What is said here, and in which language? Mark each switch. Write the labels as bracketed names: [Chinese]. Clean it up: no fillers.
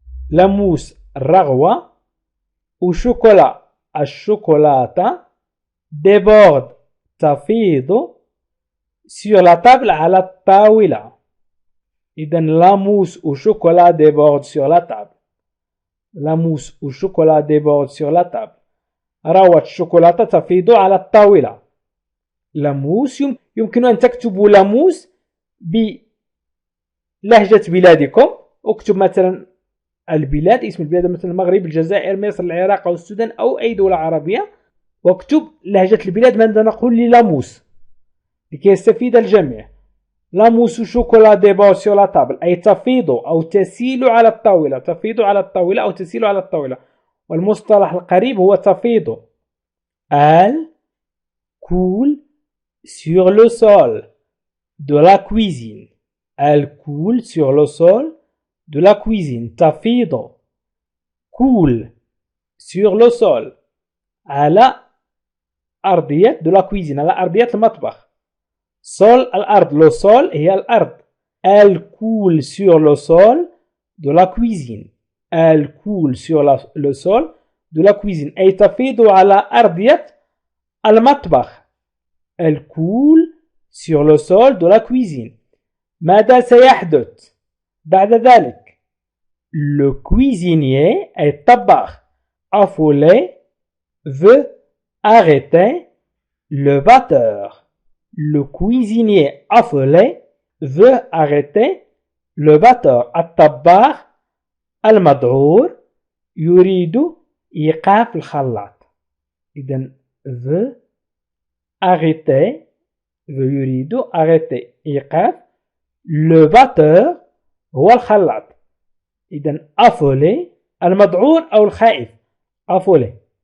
[French] La mousse الرغوة au chocolat الشوكولاتة déborde تفيض sur la table [Arabic] على الطاولة. [French] إذن la mousse au chocolat déborde sur la table. La mousse au chocolat déborde sur la table. [Arabic] روة الشوكولاتة تفيض على الطاولة. La mousse يمكن أن تكتبوا la mousse بلهجة بلادكم. اكتب مثلا البلاد اسم البلاد مثل المغرب الجزائر مصر العراق أو السودان أو أي دولة عربية واكتب لهجة البلاد ماذا نقول للاموس لكي يستفيد الجميع. [French] La mousse au chocolat déborde sur la table [Arabic] أي تفيض أو تسيل على الطاولة. تفيض على الطاولة أو تسيل على الطاولة. والمصطلح القريب هو تفيض. [French] Elle coule sur le sol de la cuisine. Elle coule sur le sol de la cuisine. تفيض coule sur le sol [Arabic] على أرضية [French] de la cuisine [Arabic] على أرضية المطبخ. sol الأرض. [French] le sol [Arabic] هي الأرض. [French] Elle coule sur le sol de la cuisine. elle coule sur le sol de la cuisine. [Arabic] أي تفيض على أرضية المطبخ. [French] Elle coule sur le sol de la cuisine. [Arabic] ماذا سيحدث بعد ذلك؟ [French] Le cuisinier est الطباخ affolé veut arrêter le batteur. Le cuisinier affolé veut arrêter le batteur. [Arabic] الطباخ المذعور يريد إيقاف الخلاط. إذن [French] veut arrêter [Arabic] يريد arrêter إيقاف [French] le batteur [Arabic] هو الخلاط. إذن affolé المذعور أو الخائف affolé.